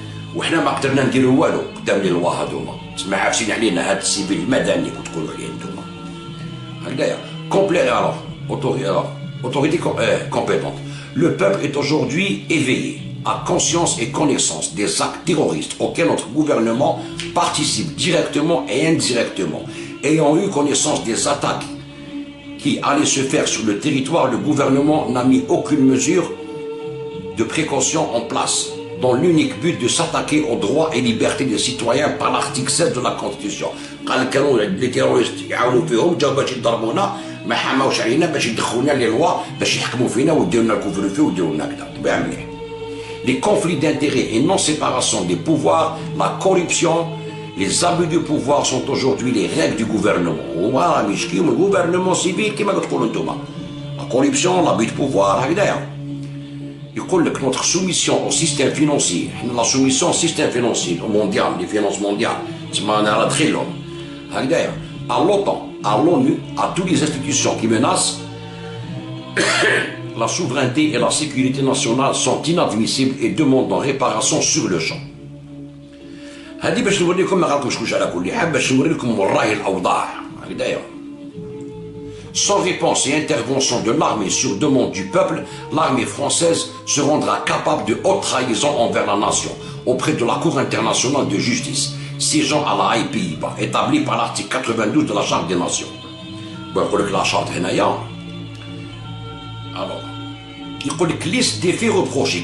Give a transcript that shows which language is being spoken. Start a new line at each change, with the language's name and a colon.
Arabic: وحنا ما قدرنا نديروا والو قدام لي لوا هذوما تسمى عافسين علينا هاد السيفيل المدني كتقولوا عليه نتوما هكذايا كومبلي
French: autorité compétente. Le peuple est aujourd'hui éveillé à conscience et connaissance des actes terroristes auxquels notre gouvernement participe directement et indirectement. Ayant eu connaissance des attaques qui allaient se faire sur le territoire, le gouvernement n'a mis aucune mesure de précaution en place, dans l'unique but de s'attaquer aux droits et libertés des citoyens par l'article 7 de la Constitution. Les terroristes
Arabic: يعاونوا فيهم جاو باش يضربونا ما حماوش علينا باش يدخلونا لي لوا باش يحكموا فينا ويديروا لنا الكفر فيه ويديروا لنا كذا تبع مليح.
French: Les conflits d'intérêts et non-séparation des pouvoirs, la corruption, les abus de pouvoir sont aujourd'hui les règles du gouvernement. Voilà,
Arabic: مش كيما gouvernement civil كيما كتقولوا نتوما.
French: La corruption, l'abus de pouvoir,
Arabic: هكذايا. يقول لك
French: notre soumission au système financier, la soumission au système financier mondial, les finances mondiales,
Arabic: تسمى انا راه دخلهم. هكذايا.
French: À l'OTAN, à l'ONU, à toutes les institutions qui menacent la souveraineté et la sécurité nationale sont inadmissibles et demandent réparation sur le champ.
Arabic: هذه باش نوريكم ما غلطوش كلش على كل حال باش نوريكم وراهي الأوضاع هكذايا.
French: Sans réponse et intervention de l'armée sur demande du peuple, l'armée française se rendra capable de haute trahison envers la nation auprès de la Cour internationale de justice, siégeant à la Haye, Pays-Bas, établie par l'article 92 de la Charte des Nations. Bon, il y a la Charte
Arabic: هنايا.
French: Alors,
Arabic: يقول لك
French: liste des faits reprochés.